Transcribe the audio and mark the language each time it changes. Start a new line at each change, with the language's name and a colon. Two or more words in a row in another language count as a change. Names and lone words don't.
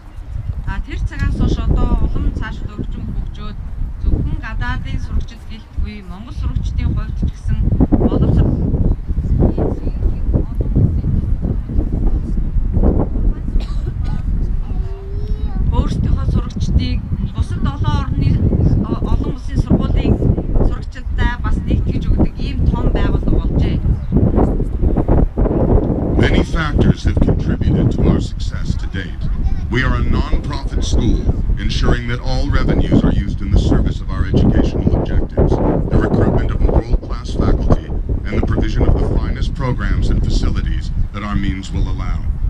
Mongolian: Тэр цагаас хойш одоо улам цааш өргөжин хөгжөөд зөвхөн гадаадын сурагчид гэлтгүй монгол сурагчдын хувьд ч гэсэн боловсрол өөрсдийнхөө сурагчдыг бусад олон улсын сургуулийн сурагчдтай бас нэгтгэж өгдөг ийм том байгууллага болжээ.
English: Many factors have contributed to our success to date. We are a non-profit school, ensuring that all revenues are used in the service of our educational objectives, the recruitment of world-class faculty, and the provision of the finest programs and facilities that our means will allow.